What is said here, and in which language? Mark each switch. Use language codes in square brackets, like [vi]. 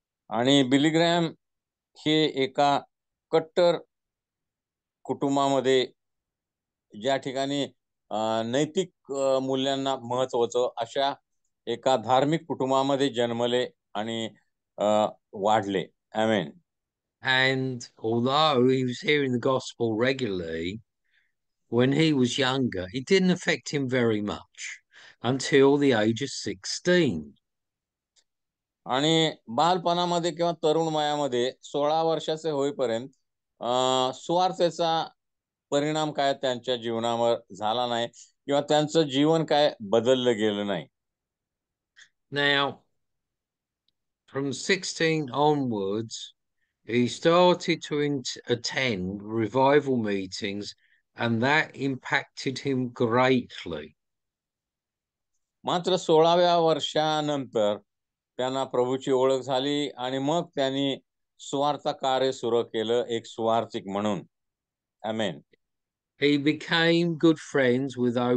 [mr] आणि बिली ग्रॅम हे एका कट्टर कुटुंबामध्ये ज्या ठिकाणी नैतिक मूल्यांना महत्व होतं अशा एका धार्मिक कुटुंबामध्ये जन्मले आणि वाढले. आमेन. [en] And although he was hearing the gospel regularly, when he was younger, it didn't affect him very much until the age of 16. [mr] आणि बालपणामध्ये किंवा तरुण वयामध्ये 16 वर्षाचे होईपर्यंत सुवार्तेचा परिणाम काय त्यांच्या जीवनावर झाला नाही किंवा त्यांचं जीवन काय बदललं गेलं नाही. [en] Now, from 16 onwards, he started to attend revival meetings, and that impacted him greatly. [mr] मात्र 16व्या वर्षानंतर त्यांना प्रभूची ओळख झाली आणि मग त्यांनी सुवार्थ कार्य सुरू केलं एक सुवार्थिक म्हणून. आमेन. [en] He became good friends with